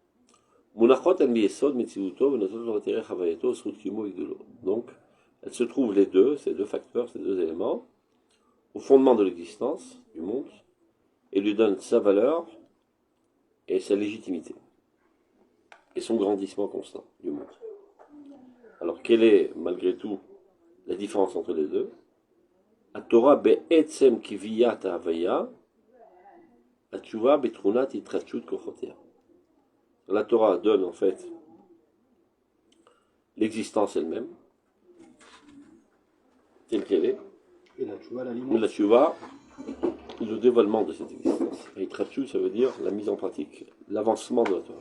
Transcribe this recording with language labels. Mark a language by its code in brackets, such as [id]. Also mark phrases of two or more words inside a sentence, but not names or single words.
[fr] Donc, elles se trouvent les deux, ces deux facteurs, ces deux éléments, au fondement de l'existence du monde, et lui donnent sa valeur et sa légitimité, et son grandissement constant du monde. quelle est, malgré tout, la différence entre les deux? [he] התורה בעצם קביעת ההוויה התשובה בתנועת התרחבות כוחותיה. [fr] La Torah donne en fait l'existence elle-même, telle qu'elle est. Et la tchouva l'alimente. La tshuva, le dévoilement de cette existence. Et itrachut, ça veut dire la mise en pratique, l'avancement de la Torah.